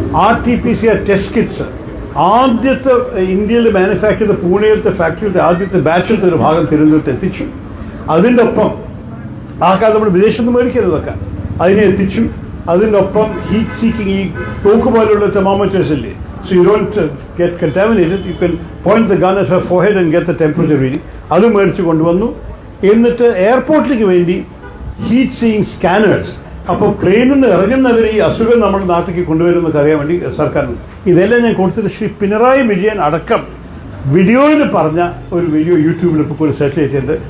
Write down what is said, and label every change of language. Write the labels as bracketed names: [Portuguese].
[Malayalam] RT-PCR test kits ആദ്യത്തെ ഇന്ത്യയിൽ manufacture ചെയ്ത പൂനെയിലത്തെ ഫാക്ടറിയിലത്തെ ആദ്യത്തെ ബാച്ചിലത്തെ ഒരു ഭാഗം തിരുവനന്തപുരത്ത് എത്തിച്ചു. അതിൻ്റെ ഒപ്പം ആ കാലത്ത് നമ്മൾ വിദേശത്ത് നിന്ന് മേടിക്കരുതൊക്കെ അതിനെ എത്തിച്ചു. അതിൻ്റെ ഒപ്പം ഹീറ്റ് സീക്കിങ്, ഈ തോക്ക് പോലുള്ള തെർമോമീറ്റേഴ്സ് ഇല്ലേ, [English] so you don't get contaminated, you can point the gun at her forehead and get the temperature reading. [Malayalam] അത് മേടിച്ച് കൊണ്ടുവന്നു. എന്നിട്ട് എയർപോർട്ടിലേക്ക് വേണ്ടി ഹീറ്റ് സീയിങ് സ്കാനേഴ്സ്, അപ്പോൾ പ്ലെയിനിൽ നിന്ന് ഇറങ്ങുന്നവർ ഈ അസുഖം നമ്മുടെ നാട്ടിലേക്ക് കൊണ്ടുവരുമെന്നൊക്കെ അറിയാൻ വേണ്ടി സർക്കാരിന് ഇതെല്ലാം ഞാൻ കൊടുത്തിട്ട് ശ്രീ പിണറായി വിജയൻ അടക്കം വീഡിയോയിൽ പറഞ്ഞ ഒരു വീഡിയോ യൂട്യൂബിൽ ഇപ്പോൾ ഒരു സെർച്ച് ചെയ്തിട്ടുണ്ട്.